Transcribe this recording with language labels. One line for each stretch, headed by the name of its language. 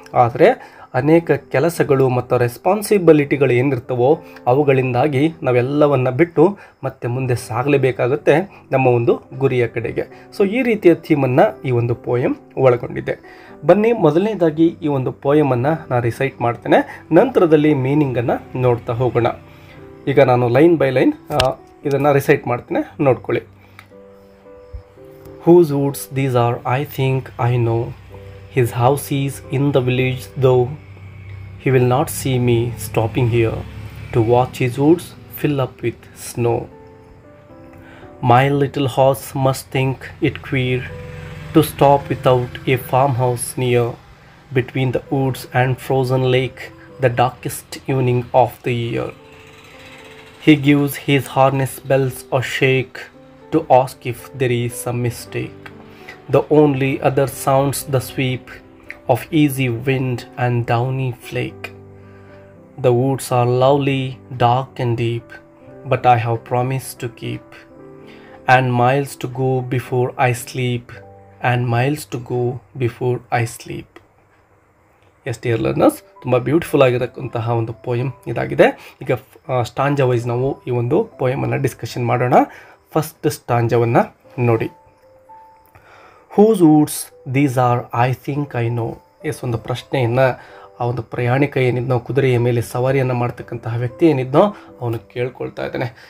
Kannada: ಆದರೆ ಅನೇಕ ಕೆಲಸಗಳು ಮತ್ತು ರೆಸ್ಪಾನ್ಸಿಬಿಲಿಟಿಗಳು ಏನಿರ್ತವೋ ಅವುಗಳಿಂದಾಗಿ ನಾವೆಲ್ಲವನ್ನು ಬಿಟ್ಟು ಮತ್ತೆ ಮುಂದೆ ಸಾಗಲೇಬೇಕಾಗುತ್ತೆ ನಮ್ಮ ಒಂದು ಗುರಿಯ ಕಡೆಗೆ. ಸೊ ಈ ರೀತಿಯ ಥೀಮನ್ನು ಈ ಒಂದು ಪೋಯಮ್ ಒಳಗೊಂಡಿದೆ. ಬನ್ನಿ ಮೊದಲನೇದಾಗಿ ಈ ಒಂದು ಪೋಯಮನ್ನು ನಾನು ರಿಸೈಟ್ ಮಾಡ್ತೇನೆ, ನಂತರದಲ್ಲಿ ಮೀನಿಂಗನ್ನು ನೋಡ್ತಾ ಹೋಗೋಣ. ಈಗ ನಾನು ಲೈನ್ ಬೈ ಲೈನ್ ಇದನ್ನು ರಿಸೈಟ್ ಮಾಡ್ತೇನೆ, ನೋಡ್ಕೊಳ್ಳಿ.
English: Whose woods these are, I think I know. His house is in the village, though he will not see me stopping here to watch his woods fill up with snow. My little horse must think it queer to stop without a farmhouse near, between the woods and frozen lake, the darkest evening of the year. He gives his harness bells a shake to ask if there is some mistake. The only other sounds the sweep of easy wind and downy flake. The woods are lovely, dark and deep, but I have promised to keep. And miles to go before I sleep, and miles to go before I sleep.
Kannada: S dear learners, ತುಂಬ beautiful ಆಗಿರತಕ್ಕಂತಹ ಒಂದು poem ಇದಾಗಿದೆ. ಈಗ ಸ್ಟಾಂಜಾ wise ನಾವು ಈ ಒಂದು ಪೋಯಮನ್ನು discussion ಮಾಡೋಣ. First ಸ್ಟಾಂಜವನ್ನು ನೋಡಿ.
English: Whose woods these are, I think I know.
Kannada: S, ಒಂದು ಪ್ರಶ್ನೆಯನ್ನು ಆ ಒಂದು ಪ್ರಯಾಣಿಕ ಏನಿದ್ನೋ, ಕುದುರೆಯ ಮೇಲೆ ಸವಾರಿಯನ್ನು ಮಾಡ್ತಕ್ಕಂತಹ ವ್ಯಕ್ತಿ ಏನಿದ್ನೋ ಅವನು ಕೇಳ್ಕೊಳ್ತಾ ಇದ್ದಾನೆ.